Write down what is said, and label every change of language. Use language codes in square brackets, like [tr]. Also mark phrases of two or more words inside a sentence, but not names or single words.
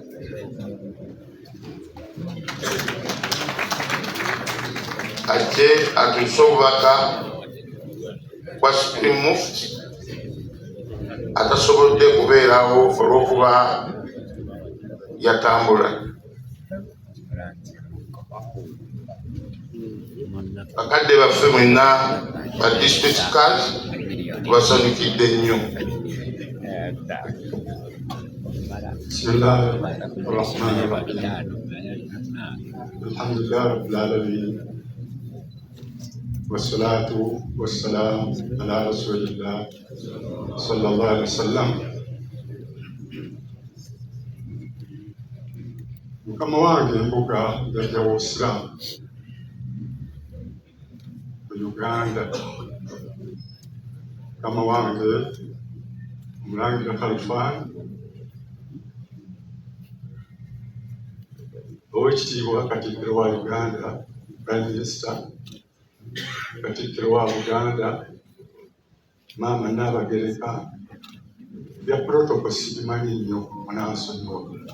[lg] Ajje atuuse obubaka bwa Supreme Mufti atasobodde kubeerawo olw'okuba yatambula. Bakadde baffe mwenna ba [en] district card [lg] tubasanyukidde nnyo. [ar] الحمد لله رب العالمين والصلاة والسلام على رسول الله صلى الله عليه وسلم. [lg] Mukama wange embuga yajjawo Islam mu Uganda. Mukama wange Omulangira Khalfan Oweekitiibwa Katikkiro wa Uganda, Prime Minister, Katikkiro wa Buganda, Maama Nnaabagereka, bya protocol sibimanyi nnyo munansonyiwa.